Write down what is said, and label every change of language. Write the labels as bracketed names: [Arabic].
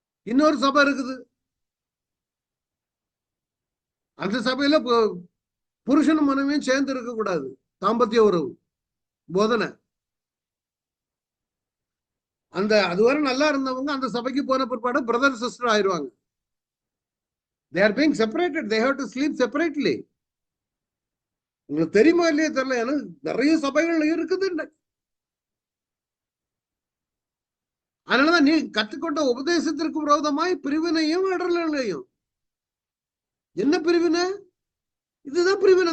[Tamil] இன்னொரு சபை இருக்குது, அந்த சபையில புருஷனும் மனைவியும் சேர்ந்து இருக்க கூடாது, தாம்பத்திய உறவு போதனை. அந்த அதுவரை நல்லா இருந்தவங்க அந்த சபைக்கு போன பிற்பாடு பிரதர் சிஸ்டர் ஆயிடுவாங்க. [English] They are being separated. They have to sleep separately. [Tamil] உங்களுக்கு தெரியுமா இல்லையே தெரியல, எனக்கு நிறைய சபைகள் இருக்குது. அதனாலதான் நீ கற்றுக்கொண்ட உபதேசத்திற்கு விரோதமாய் பிரிவினையும் இடர்களையும். என்ன பிரிவினை? இதுதான் பிரிவினை.